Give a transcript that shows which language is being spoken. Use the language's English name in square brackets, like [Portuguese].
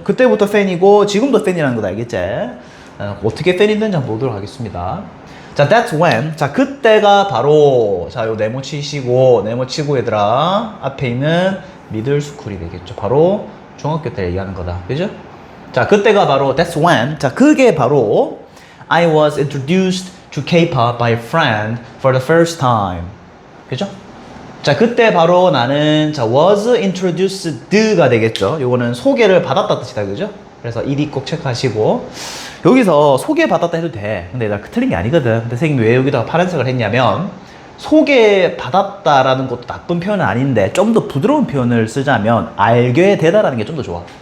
[Korean] 그때부터 팬이고 지금도 팬이라는 거 알겠지? 어떻게 팬이 되는지 한번 보도록 하겠습니다. [English] 자, that's when. [Korean] 자, 그때가 바로, 자, 요 네모 치시고, 네모 치고 얘들아, 앞에 있는 middle school이 되겠죠. 바로 중학교 때 얘기하는 거다. 그죠? 자, 그때가 바로 [English] that's when. 자, 그게 바로 I was introduced to K-pop by a friend for the first time. [Korean] 그죠? 자, 그때 바로 나는, 자, [English] was introduced [Korean] 가 되겠죠. 요거는 소개를 받았다 뜻이다, 그죠? 그래서 ed 꼭 체크하시고, 여기서 소개받았다 해도 돼. 근데 나 틀린 게 아니거든. 근데 선생님이 왜 여기다가 파란색을 했냐면, 소개받았다라는 것도 나쁜 표현은 아닌데 좀 더 부드러운 표현을 쓰자면 알게 되다라는 게 좀 더 좋아.